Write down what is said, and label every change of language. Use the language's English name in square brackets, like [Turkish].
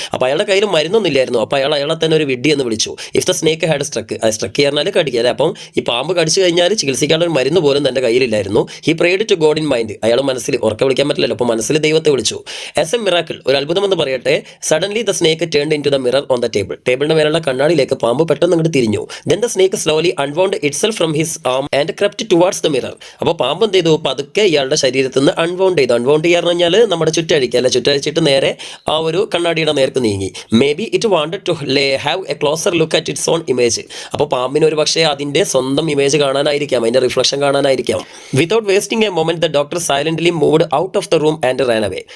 [Malayalam] അപ്പോൾ അയാളുടെ കയ്യിൽ മരുന്നൊന്നുമില്ലായിരുന്നു. അപ്പോൾ അയാളെ തന്നെ ഒരു വിഡ്ഢി എന്ന് വിളിച്ചു. [English] if the snake had struck, [Malayalam] അത് സ്ട്രക്ക് പറഞ്ഞാൽ കടിക്കുക അല്ലേ. അപ്പം ഈ പാമ്പ് കടിച്ചു കഴിഞ്ഞാൽ ചികിത്സിക്കാനുള്ള ഒരു മരുന്ന് പോലും തൻ്റെ കയ്യിലില്ലായിരുന്നു. [English] He prayed to God in mind. [Malayalam] അയാൾ മനസ്സിൽ ഉറക്കെ വിളിക്കാൻ പറ്റില്ലല്ലോ, അപ്പോൾ മനസ്സിൽ ദൈവത്തെ വിളിച്ചു. [English] as a miracle, [Malayalam] ഒരു അത്ഭുതമെന്ന് പറയട്ടെ, [English] Suddenly the snake turned into the mirror on the table. [Malayalam] ടേബിളിന്റെ മേലുള്ള കണ്ണാടിയിലേക്ക് പാമ്പ് പെട്ടെന്ന് അങ്ങോട്ട് തിരിഞ്ഞു. [English] Then the snake slowly unwound itself from his arm and crept towards the mirror. [Malayalam] അപ്പോൾ പാമ്പ് എന്ത് ചെയ്തു? പതുക്കെ ഇയാളുടെ ശരീരത്തിൽ നിന്ന് അൺവൗണ്ട് ചെയ്തു. അൺവൗണ്ട് ചെയ്യാന്ന് പറഞ്ഞാൽ നമ്മുടെ ചുറ്റഴിക്കുക അല്ല, ചുറ്റഴിച്ചിട്ട് നേരെ ആ ഒരു കണ്ണാടിയുടെ നേർക്ക് നീങ്ങി. [English] Maybe it wanted to have a closer look at its own image. [Malayalam] അപ്പോൾ പാമ്പിന് ഒരു പക്ഷേ അതിൻ്റെ സ്വന്തം ഇമേജ് കാണാനായിരിക്കാം, അതിൻ്റെ reflection കാണാനായിരിക്കാം. [English] Without wasting a moment the doctor silently moved out of the room and ran away.